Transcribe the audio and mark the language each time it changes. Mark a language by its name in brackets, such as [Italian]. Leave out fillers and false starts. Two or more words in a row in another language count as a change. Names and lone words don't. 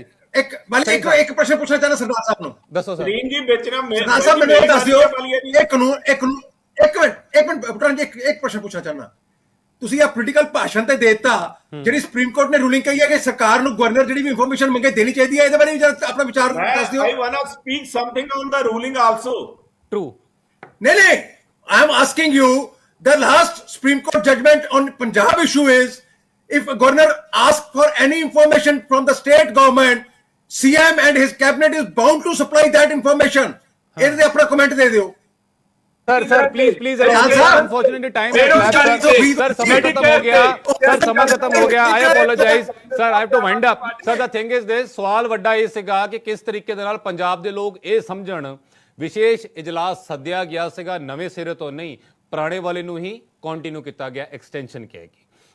[Punjabi] ਇੱਕ ਪ੍ਰਸ਼ਨ ਪੁੱਛਣਾ ਚਾਹਨਾ ਸਰਦਾਰ ਸਾਹਿਬ ਨੂੰ। ਦੱਸੋ ਸਰ। ਗ੍ਰੀਨ ਜੀ ਵੇਚਣਾ ਸਰਦਾਰ ਸਾਹਿਬ ਮੈਨੂੰ ਇਹ ਦੱਸ ਦਿਓ, ਇਹ ਕਾਨੂੰਨ ਇੱਕ ਮਿੰਟ ਪੁੱਤਰਾਂ ਜੀ, ਇੱਕ ਪ੍ਰਸ਼ਨ ਪੁੱਛਣਾ ਚਾਹਨਾ। ਤੁਸੀਂ ਇਹ ਪੋਲੀਟੀਕਲ ਭਾਸ਼ਣ ਤੇ ਦੇਤਾ, ਜਿਹੜੀ ਸੁਪਰੀਮ ਕੋਰਟ ਨੇ ਰੂਲਿੰਗ ਕਹੀ ਹੈ ਕਿ ਸਰਕਾਰ ਨੂੰ ਗਵਰਨਰ ਜਿਹੜੀ ਵੀ ਇਨਫੋਰਮੇਸ਼ਨ ਮੰਗੇ ਦੇਣੀ ਚਾਹੀਦੀ ਹੈ, ਇਹਦੇ ਬਾਰੇ ਵੀ ਆਪਣਾ ਵਿਚਾਰ ਦੱਸ ਦਿਓ। [English] I wanna speak something on the ruling also. True. नहीं, I am asking you, the last Supreme Court judgment on Punjab issue is, if a governor asks for any information from the state government, CM and his cabinet is bound to supply that information. [Punjabi] ਇਹਦੇ ਆਪਣਾ ਕਮੈਂਟ ਦੇ ਦਿਓ। [English] sir please unfortunately time sir [Hindi] समय खत्म हो गया [English] I apologize sir I have to wind up sir the thing is this [Punjabi] सवाल ਵੱਡਾ ਇਹ ਸੀਗਾ ਕਿ ਕਿਸ ਤਰੀਕੇ ਦੇ ਨਾਲ ਪੰਜਾਬ ਦੇ ਲੋਕ ਇਹ ਸਮਝਣ ਵਿਸ਼ੇਸ਼ ਇਜਲਾਸ ਸੱਦਿਆ ਗਿਆ ਸੀਗਾ ਨਵੇਂ ਸਿਰੇ ਤੋਂ ਨਹੀਂ ਪੁਰਾਣੇ ਵਾਲੇ ਨੂੰ ਹੀ ਕੰਟੀਨਿਊ ਕੀਤਾ ਗਿਆ ਐਕਸਟੈਂਸ਼ਨ ਕਿਹਾ ਗਿਆ